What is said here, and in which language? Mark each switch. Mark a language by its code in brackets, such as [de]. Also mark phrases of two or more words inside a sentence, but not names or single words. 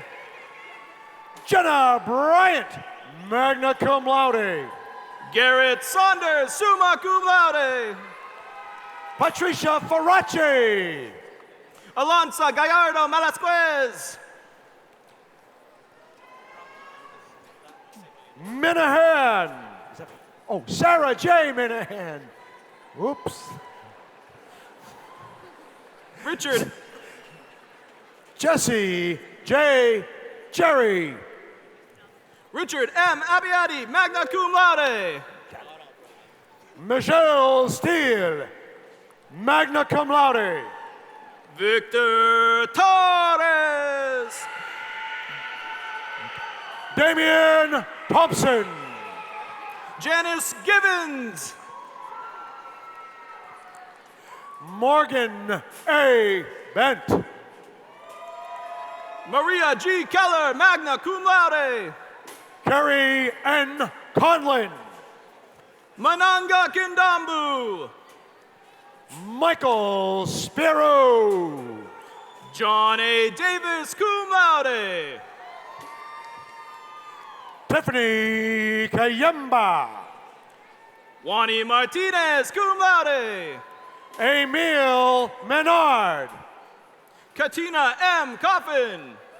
[en] Jenna Bryant, [la] magna cum laude. [en] Garrett Saunders, [la] summa cum laude. [en] Patricia Farace. Alonso Gallardo Malasquez. Minahan. Oh, Sarah J. Minahan. Oops. Richard. Jesse J. Jerry. Richard M. Abiadi, [la] magna cum laude. [en] Michelle Steele, [la] magna cum laude. [en] Victor Torres. Damian Thompson. Janice Givens. Morgan A. Bent. Maria G. Keller, [la] magna cum laude. [en] Carrie N. Conlin. Mananga Kindambu. Michael Spiro. John A. Davis, [la] cum laude. [en] Tiffany Kayemba. Juani Martinez, [la] cum laude. [en] Emil Menard. Katina M. Coffin.